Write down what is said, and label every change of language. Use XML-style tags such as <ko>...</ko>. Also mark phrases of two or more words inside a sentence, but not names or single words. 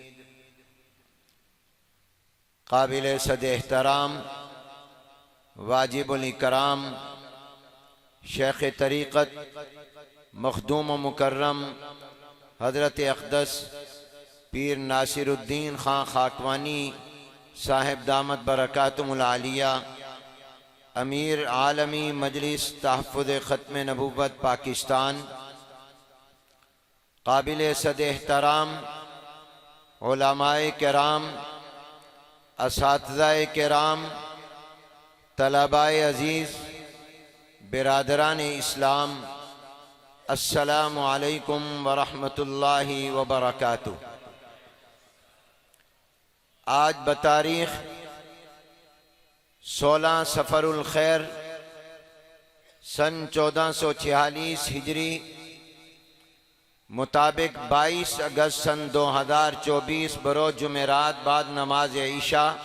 <ur>قابل صد احترام واجب الاکرام شیخ طریقت مخدوم و مکرم حضرت اقدس پیر ناصر الدین خان خاکوانی صاحب دامت برکاتہم العالیہ امیر عالمی مجلس تحفظ ختم نبوت پاکستان, قابل صد احترام علمائے کرام، اساتذۂ کرام، طلبائے عزیز، برادران اسلام,</ur> <ar>السلام عليكم ورحمة الله وبركاته.</ar> <ur>آج بتاریخ 16 صفر الخیر سن 1446 ہجری مطابق 22 اگست سن 2024 بروز جمعرات بعد نماز عشاء</ur>